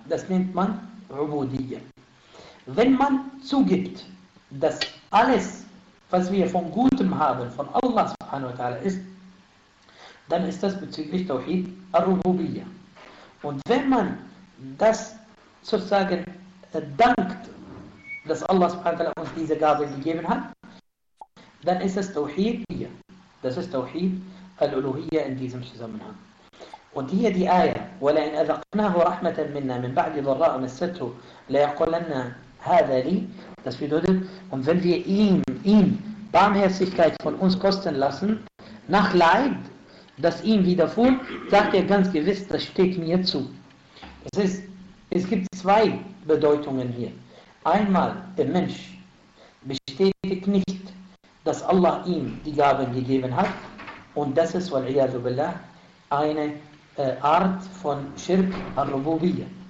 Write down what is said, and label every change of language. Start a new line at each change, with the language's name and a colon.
German: Das nennt man Ubudiyya. Wenn man zugibt, dass alles, was wir von Gutem haben, von Allah subhanahu wa ta'ala ist, dann ist das bezüglich Tawhid al-Rububiyya. Und wenn man das sozusagen dankt, dass Allah subhanahu wa ta'ala uns diese Gabe gegeben hat, dann ist das Tawhid. Das ist Tawhid al-Uluhiyya in diesem Zusammenhang. Und hier die Aya,
Arabic: وَلَئِنْ أَذَقْنَاهُ رَحْمَةً مِنَّا مِنْ بَعْدِ ضَرَّاءٍ مَسَّتْهُ لَيَقُولَنَّ هَذَا لِي.
German: Das bedeutet, und wenn wir ihm Barmherzigkeit von uns kosten lassen, nach Leid, das ihm widerfuhr, sagt er ganz gewiss, das steht mir zu. Es gibt zwei Bedeutungen hier. Einmal, der Mensch bestätigt nicht, dass Allah ihm die Gaben gegeben hat, und das ist, wal-iyadu billah, eine Art von Schirk al-Rububiyya.